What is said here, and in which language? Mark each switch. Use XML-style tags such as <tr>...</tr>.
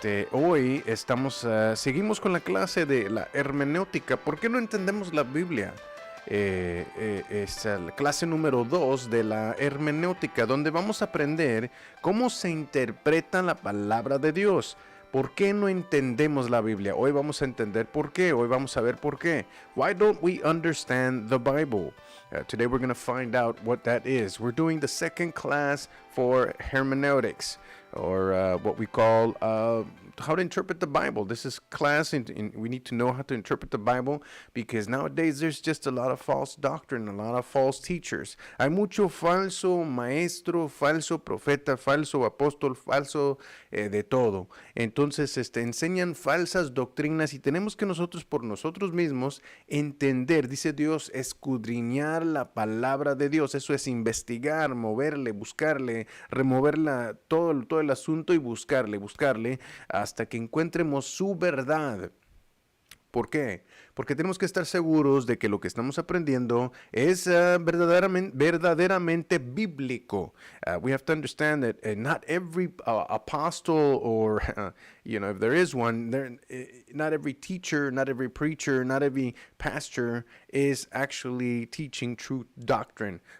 <es>Hoy seguimos con la clase de la hermenéutica. ¿Por qué no entendemos la Biblia? Es la clase número 2 de la hermenéutica, donde vamos a aprender cómo se interpreta la palabra de Dios. ¿Por qué no entendemos la Biblia? Hoy vamos a entender por qué. Hoy vamos a ver por qué.</es> <en>Why don't we understand the Bible? Today we're going to find out what that is. We're doing the second class for hermeneutics, or what we call how to interpret the Bible. This is class, we need to know how to interpret the Bible, because nowadays there's just a lot of false doctrine, a lot of false teachers.</en> <es>Hay mucho falso maestro, falso profeta, falso apóstol, falso de todo. Entonces enseñan falsas doctrinas y tenemos que nosotros por nosotros mismos entender, dice Dios, escudriñar la palabra de Dios. Eso es investigar, moverle, buscarle, removerla, todo el asunto, y buscarle hasta que encontremos su verdad. ¿Por qué? Porque tenemos que estar seguros de que lo que estamos aprendiendo es verdaderamente bíblico.</es> <en>We have to understand that not every apostle, or if there is one, not every teacher, not every preacher, not every pastor is actually teaching true doctrine.</en>